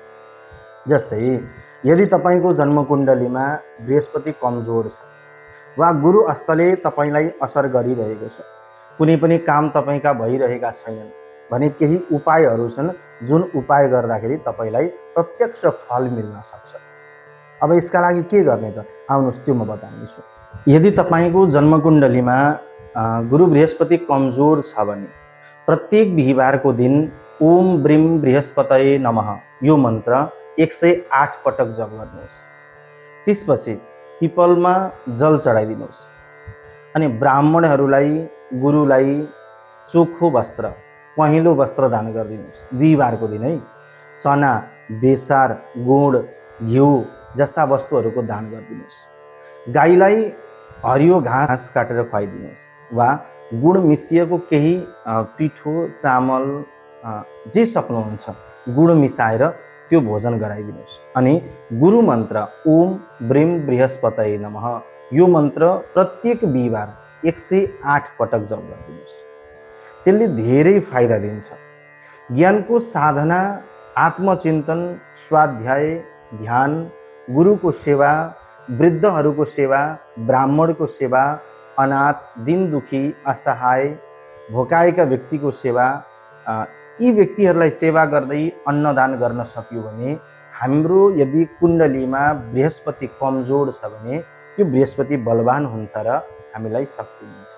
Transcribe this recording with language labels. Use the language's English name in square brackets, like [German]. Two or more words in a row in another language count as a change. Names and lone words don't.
[Nepali] जस्तै यदि तपाईँको जन्मकुण्डलीमा बृहस्पति कमजोर छ वा गुरु अस्तले तपाईँलाई असर गरिरहेको छ, कुनै पनि काम तपाईँका भइरहेका छैनन् भने केही उपायहरू छन् जुन उपाय गर्दाखेरि तपाईँलाई प्रत्यक्ष फल मिल्न सक्छ। अब यसका लागि के गर्ने त आउनुहोस् त्यो म बताउनेछु। यदि तपाईँको जन्मकुण्डलीमा गुरु बृहस्पति कमजोर छ भने प्रत्येक बिहीबारको दिन [Sanskrit] ओम ब्रीम बृहस्पतये नमः [Nepali] यो मन्त्र 108 पटक जप गर्नुहोस्। त्यसपछि पिपलमा जल चढाइदिनुहोस् अनि ब्राह्मणहरूलाई गुरुलाई चोखो वस्त्र, पहेँलो वस्त्र दान गरिदिनुहोस्। बिहीबारको दिन है, चना, बेसार, गुड, घिउ जस्ता वस्तुहरूको दान गरिदिनुहोस्। गाईलाई हरियो घाँस काटेर खुवाइदिनुहोस् वा गुड मिसिएको केही पिठो, चामल जे सक्नुहुन्छ गुड मिसाएर त्यो भोजन गराइदिनुहोस्। अनि गुरु मन्त्र [Sanskrit] ओम ब्रीम बृहस्पतये नमः [Nepali] यो मन्त्र प्रत्येक बिहीबार 108 पटक जप गरिदिनुहोस्। त्यसले धेरै फाइदा दिन्छ। ज्ञानको साधना, आत्मचिन्तन, स्वाध्याय, ध्यान, गुरुको सेवा, वृद्धहरूको सेवा, ब्राह्मणको सेवा, अनाथ, दिन दुखी, असहाय, भोकाएका व्यक्तिको सेवा, यी व्यक्तिहरूलाई सेवा गर्दै अन्नदान गर्न सक्यो भने हाम्रो यदि कुण्डलीमा बृहस्पति कमजोर छ भने त्यो बृहस्पति बलवान हुन्छ र हामीलाई शक्ति दिन्छ।